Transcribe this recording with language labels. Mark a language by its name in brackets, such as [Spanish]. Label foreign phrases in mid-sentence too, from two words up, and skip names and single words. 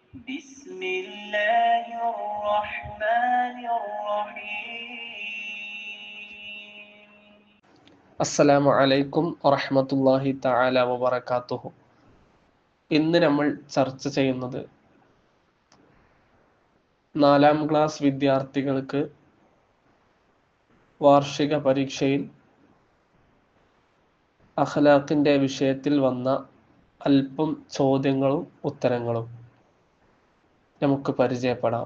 [Arabic] بسم الله الرحمن الرحيم. السلام عليكم ورحمة الله تعالى وبركاته. [Malayalam] ഇന്ന് നമ്മൾ ചർച്ച ചെയ്യുന്നത് 4ാം ക്ലാസ് വിദ്യാർത്ഥികൾക്ക് വാർഷിക പരീക്ഷയിൽ അഖ്ലാഖിന്റെ വിഷയത്തിൽ വന്ന അല്പം ചോദ്യങ്ങളും ഉത്തരങ്ങളും നമുക്ക് പരിചയപ്പെടാം.